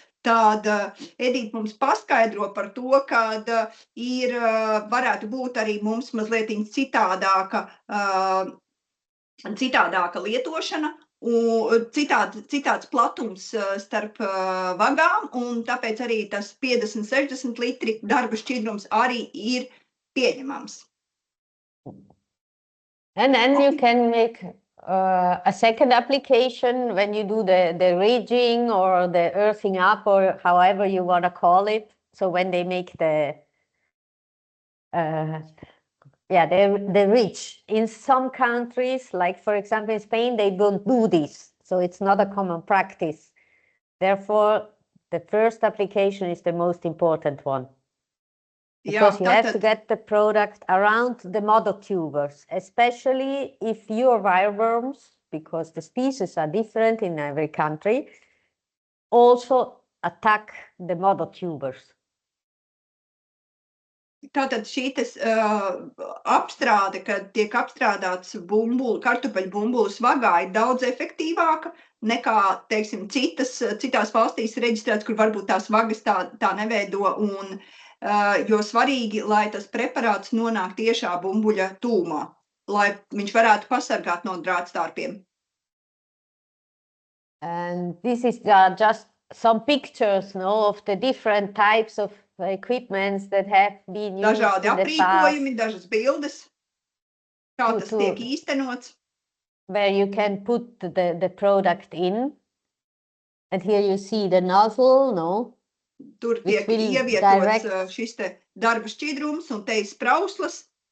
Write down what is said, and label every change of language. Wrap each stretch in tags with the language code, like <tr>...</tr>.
<lv>Tad Edita mums paskaidro par to, kad varētu būt arī mums mazliet citādāka lietošana, citāds platums starp vagām, un tāpēc arī tas 50-60 litri darba šķidrums arī ir pieņemams.</lv> <en>And then you can make a second application when you do the ridging or the earthing up or however you want to call it. So when they make the ridge. In some countries, like for example in Spain, they don't do this. So it's not a common practice. Therefore, the first application is the most important one. Because you have to get the product around the mother tubers, especially if your wireworms, because the species are different in every country, also attack the mother tubers.</en> <lv>Tātad šī apstrāde, kad tiek apstrādāts kartupeļu bumbulis vagā, ir daudz efektīvāka nekā, teiksim, citās valstīs reģistrēts, kur varbūt tās vagas tā neveido, un jo svarīgi, lai tas preparāts nonāk tiešā bumbuļa tūmā, lai viņš varētu pasargāt no drātstārpiem.</lv> <en>And this is just some pictures, of the different types of equipments that have been used</en> <lv>dažādi</lv> <en>in the</en> <lv>aprīkojumi,</lv> <en>past,</en> <lv>dažas bildes, kā tas tiek īstenots.</lv> <en>Where you can put the product in. And here you see the nozzle,</en> <lv>Tur tiek ievietots šis te darba šķidrums un te ir sprauslas.</lv>